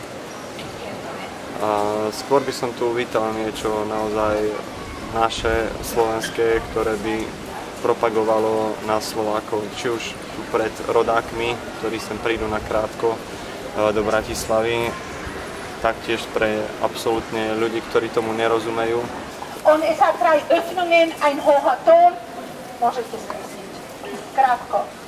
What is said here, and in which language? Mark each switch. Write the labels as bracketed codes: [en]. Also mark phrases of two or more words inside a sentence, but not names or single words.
[sk] A skôr by som tu uvítal niečo naozaj naše, slovenské, ktoré by propagovalo nás Slovákov, či už pred rodákmi, ktorí sem prídu na krátko do Bratislavy, taktiež pre absolútne ľudí, ktorí tomu nerozumejú. [de] Und es hat 3 Öffnungen, ein hoher Ton. [sk] Môžete skúsiť. Krátko.